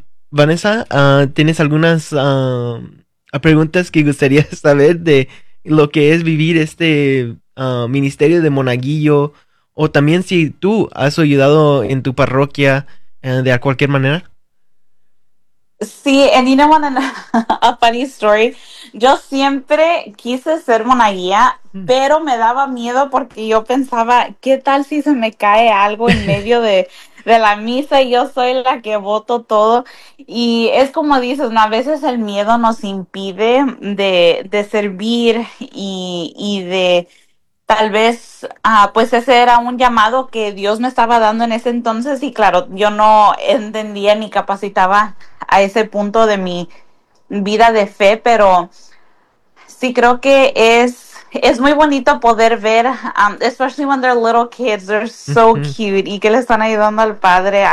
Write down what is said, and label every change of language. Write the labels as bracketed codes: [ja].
[es] Vanessa, ¿tienes algunas preguntas que gustaría saber de lo que es vivir este ministerio de monaguillo? O también si tú has ayudado en tu parroquia de cualquier manera. [en] Sí, and you know what, a funny story. [es] Yo siempre quise ser monaguía, pero me daba miedo porque yo pensaba, ¿qué tal si se me cae algo en medio de la misa y yo soy la que boto todo? Y es como dices, ¿no? A veces el miedo nos impide de servir y de tal vez, pues ese era un llamado que Dios me estaba dando en ese entonces y claro, yo no entendía ni capacitaba a ese punto de mi vida de fe, pero sí creo que es muy bonito poder ver, [en] especially when they're little kids, they're so cute [es] y que le están ayudando al padre.